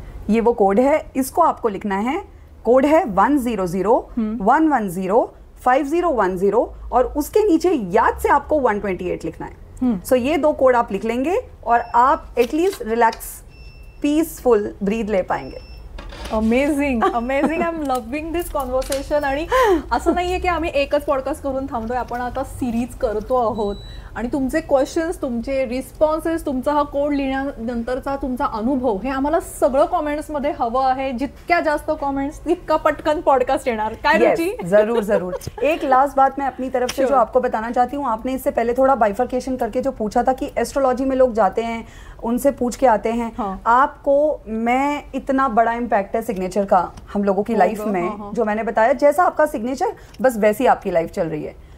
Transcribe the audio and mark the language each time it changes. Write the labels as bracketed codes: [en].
[hi] ये वो कोड है, इसको आपको लिखना है। कोड है 100-110-5010 और उसके नीचे याद से आपको 128 लिखना है। सो ये 2 कोड आप लिख लेंगे और आप एटलीस्ट रिलैक्स, पीसफुल ब्रीथ ले पाएंगे। [en] Amazing, amazing. I am loving this conversation. [mr] आणि असं नाहीये की आम्ही एकच पॉडकास्ट करून थांबतोय, आपण आता सिरीज करतो आहोत आणि तुमचे क्वेश्चन्स, तुमचे रिस्पॉन्सेस, तुमचा हा कोड लिहिल्यानंतरचा तुमचा अनुभव, हे आम्हाला सगळं कॉमेंट्समध्ये हवं आहे. जितक्या जास्त कॉमेंट्स तितका पटकन पॉडकास्ट येणार. काय रुचि? [hi] जरूर जरूर. एक लास्ट बात मैं अपनी तरफ से जो आपको बताना चाहती हूँ, आपने इससे पहले थोड़ा बाइफर्केशन करके जो पूछा था कि एस्ट्रोलॉजी में लोग जाते हैं, उनसे पूछ के आते हैं. आपको मैं इतना बड़ा इम्पैक्ट है सिग्नेचर का हम लोगों की लाइफ में, जो मैंने बताया जैसा आपका सिग्नेचर बस वैसी आपकी लाइफ चल रही है.